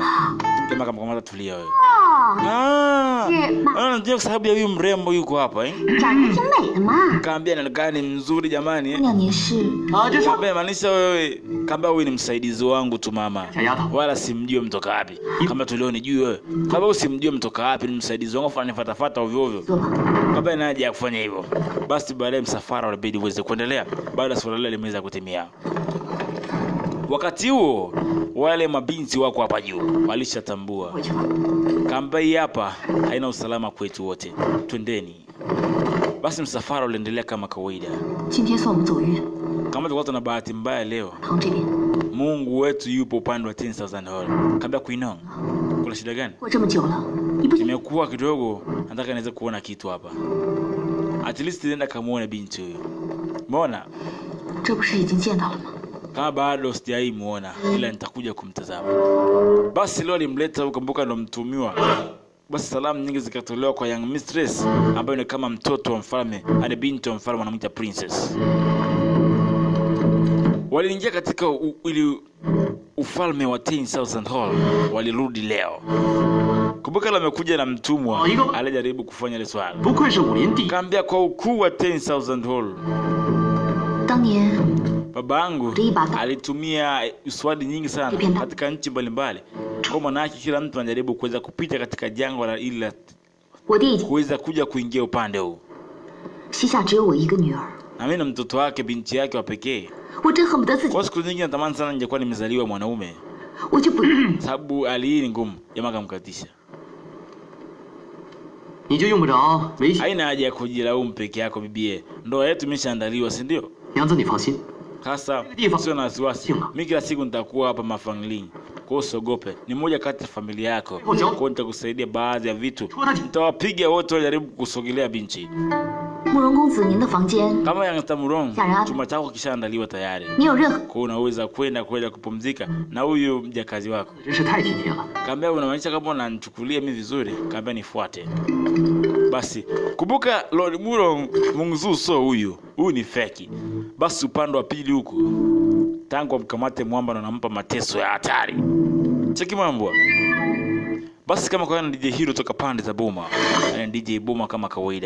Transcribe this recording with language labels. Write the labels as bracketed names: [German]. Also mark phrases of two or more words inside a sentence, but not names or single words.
[Swahili] Kama kamata tulia wewe. Ndio kwa sababu ya huyu mrembo yuko hapa Kaambia neno gani mzuri jamani [Chinese] 姑娘您是 [Swahili] Kaambia maanisha wewe kaambia wewe ni msaidizi wangu tu mama. Wala simjui mtoka wapi. Kama tulioni juu wewe. Kama wewe simjui mtoka wapi ni msaidizi wangu fanya fatafata ovyo ovyo. Kaambia naje ya kufanya hivyo. Basi baadaye msafara ulibidi uweze kuendelea baada ya swala lile limeweza kutimia. Wakati huo wale mabinti wako hapa juu walishatambua. Kaambia hii hapa haina usalama kwetu wote. Twendeni. Basi msafara uliendelea kama kawaida. [Chinese] 今天算我们走运， [Swahili] Kama tulikuwa tuna bahati mbaya leo. [Chinese] 堂这边 [Swahili] Mungu wetu yupo upande wa 10,000 hall. Kaambia Kuinong. Kuna shida gani? [Chinese] 过这么久了，你不觉得 [Swahili] Nimekuwa kidogo nataka niweze kuona kitu hapa. [English] At least [Swahili] nenda kamuone binti huyo. Umeona? [Chinese] 这不是已经见到了吗？ [Swahili] Kama bado sijai muona ila nitakuja kumtazama. Basi leo alimleta huko, kumbuka ndo mtumiwa. Basi salamu nyingi zikatolewa kwa [English] young mistress [Swahili] ambaye ni kama mtoto wa mfalme, ani binti wa mfalme anamuita princess. Waliingia katika ili ufalme wa 10,000 hall, walirudi leo. Kumbuka leo amekuja na mtumwa, alijaribu kufanya ile swala. [Chinese] 不愧是武林第一。 [Swahili] Kaambia kwa ukuu wa 10,000 hall. [Chinese] 当年 [Swahili] Babangu alitumia uswadi nyingi sana katika nchi mbalimbali. Kwa maana kila mtu anajaribu kuweza kupita katika jangwa la ila [Chinese] 我弟 [Swahili] kuweza kuja kuingia upande huu. [Chinese] 膝下只有我一个女儿， [Swahili] Na mimi na mtoto wake binti yake wa pekee. [Chinese] 我真恨不得自己， [Swahili] Kwa siku nyingi natamani sana ningekuwa nimezaliwa mwanaume. [Chinese] 我就不。 [Swahili] Sababu hali hii ni ngumu, jamaa kamkatisha. [Chinese] 你就用不着维系。 [Swahili] Haina haja ya kujilaumu peke yako bibie. Ndoa yetu imeshaandaliwa, si ndio? [Chinese] 娘子，你放心， [Swahili] Sasa sio na wasiwasi. Mimi kila siku nitakuwa hapa mafangling. Kwa hiyo usiogope. Ni moja kati ya familia yako. Kwa hiyo nitakusaidia baadhi ya vitu. Nitawapiga wote wajaribu kusogelea binti. [Chinese] 慕容公子，您的房间， [Swahili] Kama yang Tamurong, chumba chako kishaandaliwa tayari. [Chinese] 你有任何 [Swahili] Kwa hiyo unaweza kwenda kupumzika na huyu mjakazi wako. [Chinese] 真是太体贴了。 [Swahili] Kaambia unamaanisha kama unanichukulia mimi vizuri, kaambia nifuate. Basi kumbuka Lord Murong Mungzu so huyu ni feki. Basi upande wa pili huko tangu amkamate mwamba na anampa mateso ya hatari. Cheki mambo. Basi kama kwa DJ Hero toka pande za Boma, na DJ Boma kama kawaida.